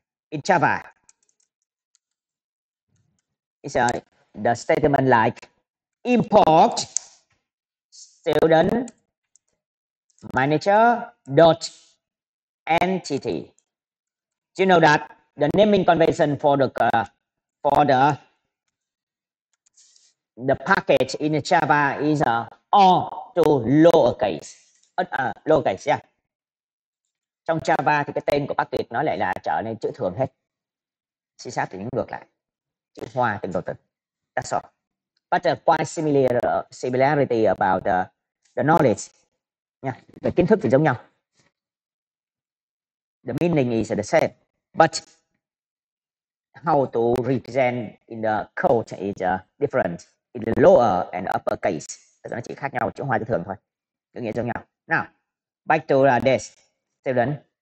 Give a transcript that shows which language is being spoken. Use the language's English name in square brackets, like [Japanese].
[English] In Java, it's the statement like import student manager dot entity. You know that the naming convention for the package in Java is all to lowercase. Lowercase, yeah. [Vietnamese] Trong Java thì cái tên của package nó lại là trở nên chữ thường hết. C# thì ngược lại, chữ hoa từng đầu từ. [English] That's all. But quite similarity about the knowledge. [Vietnamese] Nha. Về kiến thức thì giống nhau. [English] The meaning is the same, but how to represent in the code is different in the lower and upper case. [Vietnamese] Nó chỉ khác nhau chữ hoa chữ thường thôi, chữ nghĩa giống nhau. [English] Now, back to this student.